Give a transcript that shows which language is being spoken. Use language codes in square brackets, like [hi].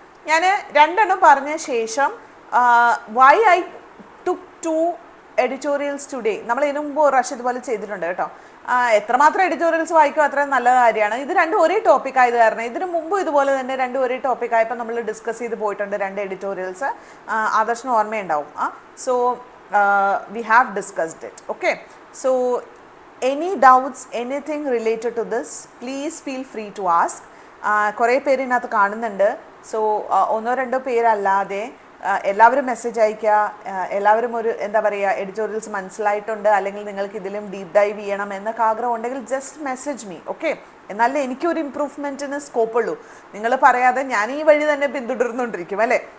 [ml] ഞാൻ രണ്ടെണ്ണം പറഞ്ഞ ശേഷം [en] why I took 2 editorials today, [ml] നമ്മൾ ഇതിനു മുമ്പ് ഒരു പ്രാവശ്യം ഇതുപോലെ ചെയ്തിട്ടുണ്ട് കേട്ടോ. എത്രമാത്രം എഡിറ്റോറിയൽസ് വായിക്കും അത്രയും നല്ല കാര്യമാണ്. ഇത് രണ്ടും ഒരേ ടോപ്പിക് ആയത് കാരണം ഇതിനു മുമ്പ് ഇതുപോലെ തന്നെ രണ്ടും ഒരേ ടോപ്പിക് ആയപ്പോൾ നമ്മൾ ഡിസ്കസ് ചെയ്ത് പോയിട്ടുണ്ട് 2 editorials. ആദർശന് ഓർമ്മയുണ്ടാവും. So [en] we have discussed it. Okay, so any doubts, anything related to this, please feel free to ask. [ml] കുറേ പേര് ഇതിനകത്ത് കാണുന്നുണ്ട്. സോ 1-2 പേരല്ലാതെ എല്ലാവരും മെസ്സേജ് അയക്കുക. എല്ലാവരും ഒരു എന്താ പറയുക, എഡിറ്റോറിയൽസ് മനസ്സിലായിട്ടുണ്ട് അല്ലെങ്കിൽ നിങ്ങൾക്ക് ഇതിലും ഡീപ്പ് ഡൈവ് ചെയ്യണം എന്നൊക്കെ ആഗ്രഹം ഉണ്ടെങ്കിൽ [en] Just message me. [ml] ഓക്കെ, എന്നാലേ എനിക്കൊരു ഇമ്പ്രൂവ്മെൻറ്റിന് സ്കോപ്പ് ഉള്ളൂ. നിങ്ങൾ പറയാതെ ഞാൻ ഈ വഴി തന്നെ പിന്തുടർന്നുകൊണ്ടിരിക്കും അല്ലേ.